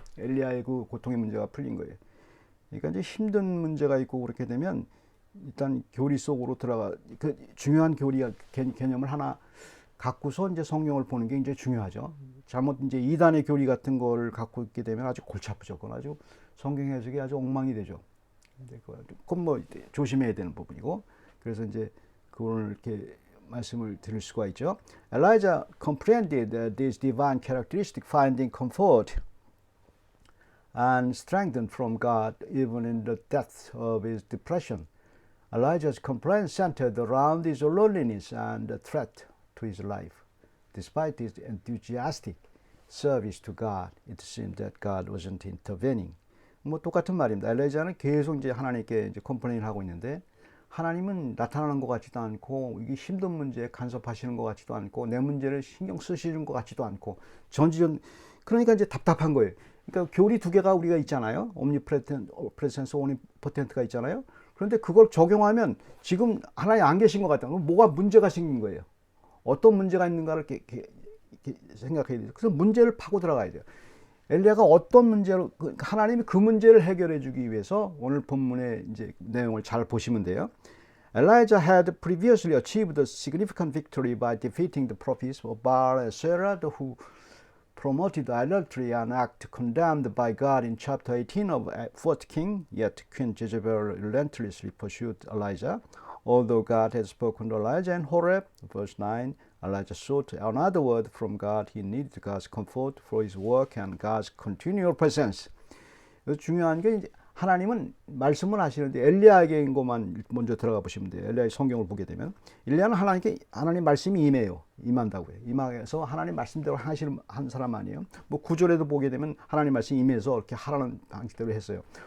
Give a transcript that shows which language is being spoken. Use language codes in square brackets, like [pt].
[ko] 엘리야의 그 고통의 문제가 풀린 거예요. 그러니까 이제 힘든 문제가 있고 그렇게 되면 일단 교리 속으로 들어가 그 중요한 개념을 하나 갖고서 이제 성경을 보는 게 이제 중요하죠. 잘못 이제 이단의 교리 같은 거를 갖고 있게 되면 아주 골치 아프죠. 그건 아주 성경 해석이 아주 엉망이 되죠. 근데 그건 뭐 조심해야 되는 부분이고 그래서 이제 그걸 이렇게 말씀을 드릴 수가 있죠. [en] Elijah comprehended this divine characteristic, finding comfort and strength from God even in the depths of his depression. Elijah's complaint centered around his loneliness and the threat to his life. Despite his enthusiastic service to God, it seemed that God wasn't intervening. [ko] 뭐 똑같은 말입니다. 엘리야는 계속 이제 하나님께 이제 컴플레인을 하고 있는데 하나님은 나타나는 것 같지도 않고 이게 힘든 문제에 간섭하시는 것 같지도 않고 내 문제를 신경 쓰시는 것 같지도 않고 전지전 그러니까 이제 답답한 거예요. 그러니까 교리 두 개가 우리가 있잖아요. 옴니프레센스, 오니포텐트가 있잖아요. 그런데 그걸 적용하면 지금 하나님 안 계신 것 같다. 뭐가 문제가 생긴 거예요. 어떤 문제가 있는가를 이렇게 생각해야 돼요. 그래서 문제를 파고 들어가야 돼요. 엘리야가 어떤 문제로 하나님이 그 문제를 해결해 주기 위해서 오늘 본문의 이제 내용을 잘 보시면 돼요. [en] Elijah had previously achieved a significant victory by defeating the prophets of Baal and Asherah who promoted idolatry, an act condemned by God in chapter 18 of 1 King. Yet Queen Jezebel relentlessly pursued Elijah. Although God had spoken to Elijah in Horeb, verse 9, Elijah sought another word from God. He needed God's comfort for his work and God's continual presence. [ko] 중요한 게 이제 하나님은 말씀을 하시는데 엘리야에게인 것만 먼저 들어가 보시면 돼요. 엘리야의 성경을 보게 되면 엘리야는 하나님께 하나님 말씀이 임해요. 임한다고요. 임하서 하나님 말씀대로 하시는 한 사람 아니에요. 뭐 구절에도 보게 되면 하나님 말씀이 임해서 이렇게 하라는 방식대로 했어요.